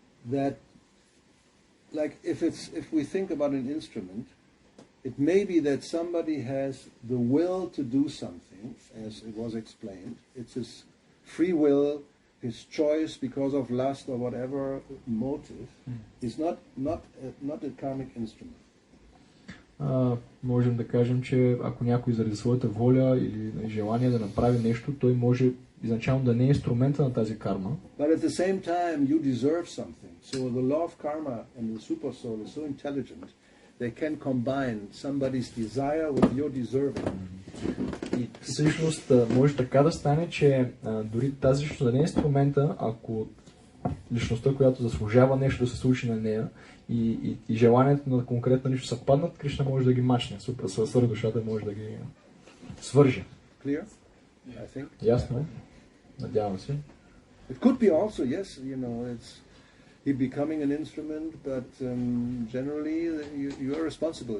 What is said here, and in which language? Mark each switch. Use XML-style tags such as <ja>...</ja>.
<en>That, like, if we think about an instrument, it may be that somebody has the will to do something, as it was explained. It's his free will, his choice because of lust or whatever motive. It's not a karmic instrument.</en> <bg>Можем да кажем, че ако някой заради своята воля или желание да направи нещо, той може изначално да не е инструмента на тази карма.</bg> <en>But at the same time you deserve something. So the law of karma and the super soul is so intelligent, they can combine somebody's desire with your deserving.</en> <bg>И всъщност може така да стане, че дори тази личност да не е инструмента, ако личността, която заслужава нещо да се случи на нея и желанието на конкретно нещо съвпаднат, Кришна може да ги мачне. Свръхдушата може да ги свърже.</bg> <en>Clear? I think.</en> <bg>Ясно? Надявам се.</bg> <en>It could be also, yes, it's he becoming an instrument, but generally you are responsible.</en>